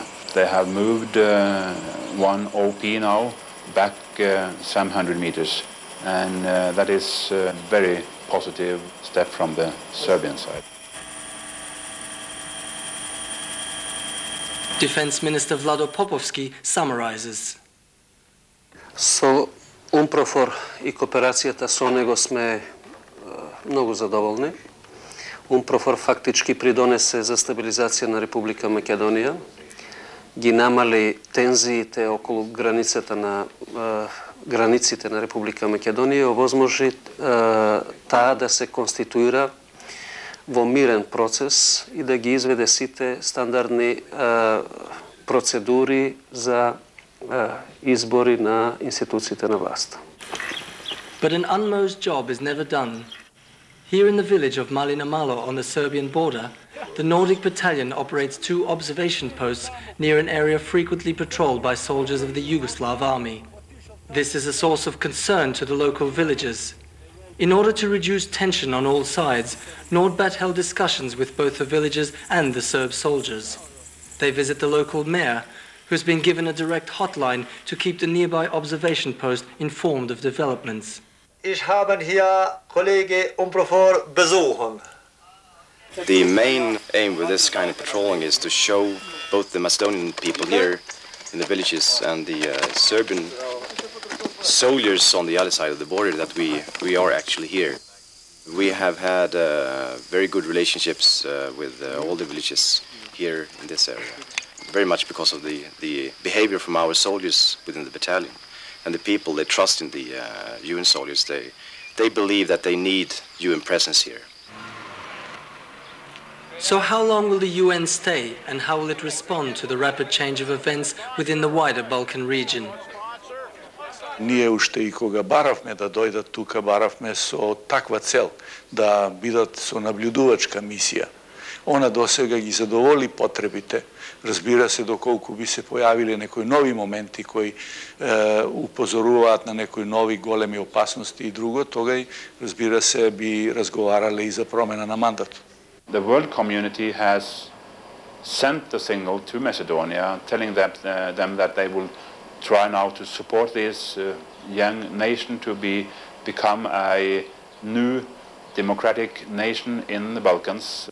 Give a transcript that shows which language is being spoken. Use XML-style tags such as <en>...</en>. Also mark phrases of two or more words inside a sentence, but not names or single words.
<en>They have moved one OP now back some 100 meters, and that is a very positive step from the Serbian side. Defense Minister Vlado Popovski summarizes.</en> <mk>Со UNPROFOR и кооперацијата со него сме многу задоволни. UNPROFOR фактички придонесе за стабилизација на Република Македонија, ги намали тензиите околу границите на Република Македонија и овозможи таа да се конституира во мирен процес и да ги изведе сите стандардни процедури за избори на институциите на власт.</mk> <en>But an unmowed job is never done. Here in the village of Malina Malo on the Serbian border, the Nordic Battalion operates 2 observation posts near an area frequently patrolled by soldiers of the Yugoslav army. This is a source of concern to the local villagers. In order to reduce tension on all sides, Nordbat held discussions with both the villagers and the Serb soldiers. They visit the local mayor, who has been given a direct hotline to keep the nearby observation post informed of developments.</en> <de>Ich habe hier Kollege UNPROFOR besuchen.</de> <en>The main aim with this kind of patrolling is to show both the Macedonian people here in the villages and the Serbian soldiers on the other side of the border that we are actually here. We have had very good relationships with all the villages here in this area, very much because of the behavior from our soldiers within the battalion. And the people, they trust in the UN soldiers. They believe that they need UN presence here. So how long will the UN stay, and how will it respond to the rapid change of events within the wider Balkan region?</en> <mk>Ние уште и кога баравме да дојдат тука, баравме со таква цел да бидат со наблюдувачка мисија. Она досега ги задоволи потребите. Разбира се, доколку би се појавиле некои нови моменти кои упозоруваат на некои нови големи опасности и друго, тога, разбира се, би разговарале и за промена на мандат.</mk> <en>The world community has sent the signal to Macedonia, telling them that they will try now to support this young nation to become a new democratic nation in the Balkans.</en>